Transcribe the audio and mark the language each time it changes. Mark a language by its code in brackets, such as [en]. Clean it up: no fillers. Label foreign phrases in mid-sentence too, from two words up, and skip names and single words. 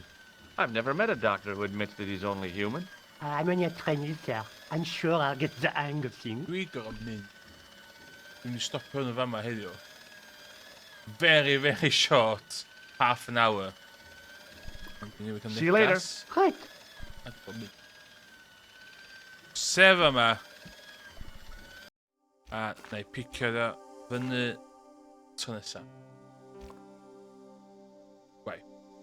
[en] I've never met a doctor who admits that he's only human. I'm only a trainee, sir. I'm sure I'll get the hang of things. We got a min. When you stop putting of my head, very, very short. Half an hour. See you later. Right. [cy] Sef yma. A na i picio fyny tro nesa. [en] Right.